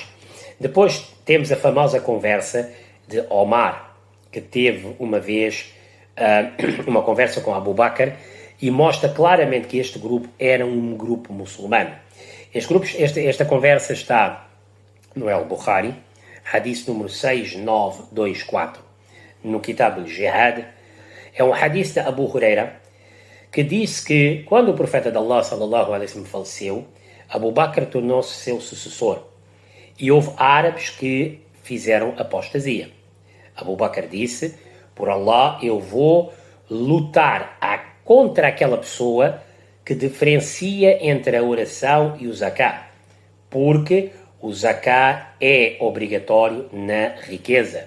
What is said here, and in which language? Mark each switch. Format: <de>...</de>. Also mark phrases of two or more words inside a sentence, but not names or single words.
<pt>Depois temos a famosa conversa de Omar, que teve uma vez uma conversa com Abu Bakr e mostra claramente que este grupo era um grupo muçulmano. Esta conversa está no Al-Bukhari, hadith número 6924, no Kitab al-Jihad. É um hadith de Abu Huraira, que disse que quando o profeta de Allah</pt> <ar>صلى الله عليه وسلم</ar> <pt>faleceu, Abu Bakr tornou-se seu sucessor e houve árabes que fizeram apostasia. Abu Bakr disse: por Allah, eu vou lutar contra aquela pessoa que diferencia entre a oração e o zakat, porque o zakat é obrigatório na riqueza.</pt>